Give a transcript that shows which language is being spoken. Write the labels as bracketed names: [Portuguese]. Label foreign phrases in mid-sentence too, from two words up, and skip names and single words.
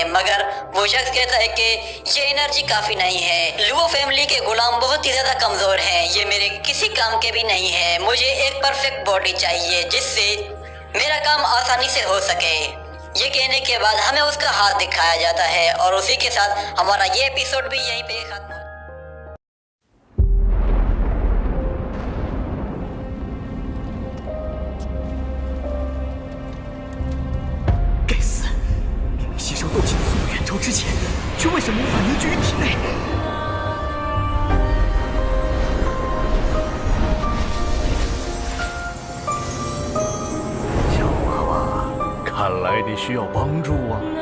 [Hindi] मगर वो शख्स कहता है कि ये एनर्जी काफी नहीं है, लुओ फैमिली के गुलाम बहुत ही ज्यादा कमजोर हैं, ये मेरे किसी काम के भी नहीं है, मुझे एक [English] perfect body [Hindi] चाहिए जिससे मेरा काम आसानी से हो सके। ये कहने के बाद हमें उसका हाथ दिखाया जाता है और उसी के साथ हमारा ये एपिसोड भी यहीं पे खत्म। [Chinese] 吸收斗气的速度远超之前，却为什么无法凝聚于体内？小娃娃，看来你需要帮助啊！